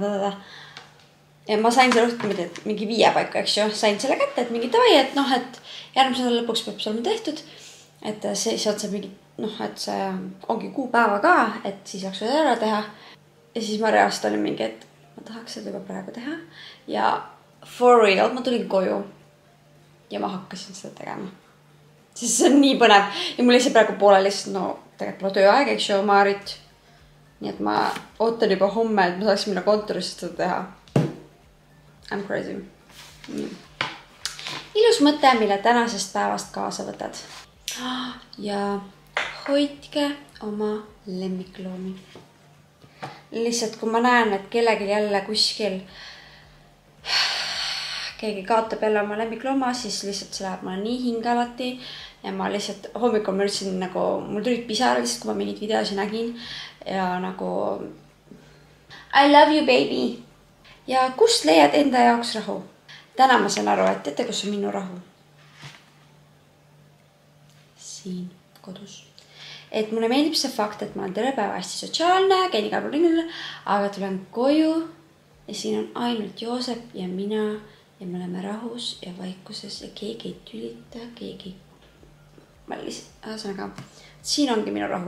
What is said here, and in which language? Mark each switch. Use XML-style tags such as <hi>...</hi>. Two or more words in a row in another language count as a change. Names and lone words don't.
<et>Ja ma sain selle õhtul mingi 5 paika, eks ju. Sain selle kätte, et mingi tavai, et noh, et järgmise nädala lõpuks peab see olema tehtud. Et siis on see mingi, noh, et see ongi kuupäeva ka, et siis saaks seda ära teha. Ja siis ma reaalselt olin mingi, et ma tahaks seda juba praegu teha.</et> <en>Ja for real,</en> <et>ma tulin koju. Ja ma hakkasin seda tegema. Siis see on nii põnev. Ja mul lihtsalt praegu pooleli, sest no tegelikult pole tööaeg, eks ju, Maarit. Nii et ma ootan juba homme, et ma saaks minna kontorist seda teha.</et> <en>I'm crazy.</en> <et>Ilus mõte, mille tänasest päevast kaasa võtad. Ja hoidke oma lemmikloomi. Lihtsalt kui ma näen, et kellegi jälle kuskil keegi kaotab jälle oma lemmiklooma, siis lihtsalt see läheb mulle nii hinge alati. Ja ma lihtsalt hommikul ma ütlesin nagu, mul tulid pisarad lihtsalt, kui ma mingid videosi nägin. Ja nagu</et> <en>I love you, baby.</en> <et>Ja kust leiad enda jaoks rahu? Täna ma saan aru, et teate, kus on minu rahu? Siin kodus. Et mulle meeldib see fakt, et ma olen terve päeva hästi sotsiaalne, käin igal pool ringil, aga tulen koju ja siin on ainult Joosep ja mina ja me oleme rahus ja vaikuses ja keegi ei tülita, keegi ühesõnaga, siin ongi minu rahu.</et>